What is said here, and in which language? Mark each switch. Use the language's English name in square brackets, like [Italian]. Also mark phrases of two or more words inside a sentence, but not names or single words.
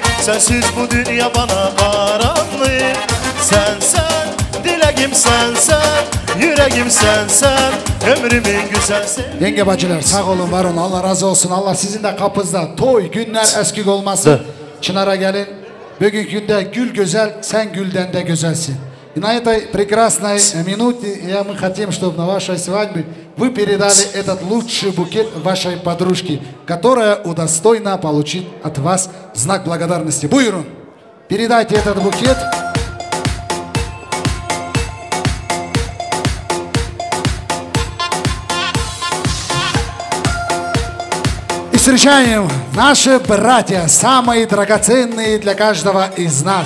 [Turkish] Sensiz bu dünya bana karanlık. Sen, dileğim sen, yüreğim sen. Ömrümün güzel sen. Yenge bacılar sağ olun, var olun, Allah razı olsun. Allah sizin de kapınızda toy günler eskik olmasın. Çınar'a gelin. Bugün günde gül güzel, sen gülden de güzelsin. [Russian] И на этой прекрасной минуте мы хотим, чтобы на вашей свадьбе вы передали этот лучший букет вашей подружке, которая удостоена получить от вас знак благодарности. Буйрун, передайте этот букет. И встречаем наши братья, самые драгоценные для каждого из нас.